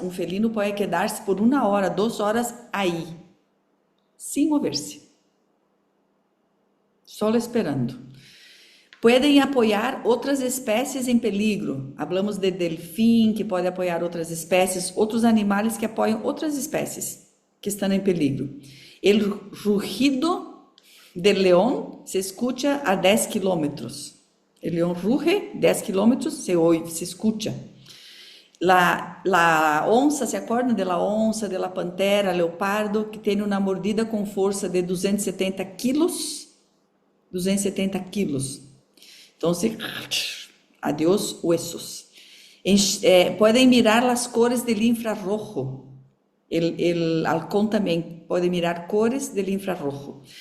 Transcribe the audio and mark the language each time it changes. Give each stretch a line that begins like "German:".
Portuguese: Um felino pode quedar-se por 1 hora, 2 horas aí, sem mover-se, só esperando. Podem apoiar outras espécies em peligro.
Spanish: Hablamos de
Portuguese: delfim, que pode apoiar outras espécies, outros animais que apoiam outras espécies que estão em peligro.
Spanish: El rugido del león se escucha a 10 kilómetros. El león ruge 10 kilómetros, se oye, se escucha. La onça, ¿se acuerdan de la onça, de la pantera, leopardo,
Portuguese: que tem uma mordida com força de 270 quilos? 270 quilos. Então,
Spanish: adiós huesos.
Portuguese: Podem mirar as cores do infrarrojo. El halcón também pode mirar cores do infrarrojo.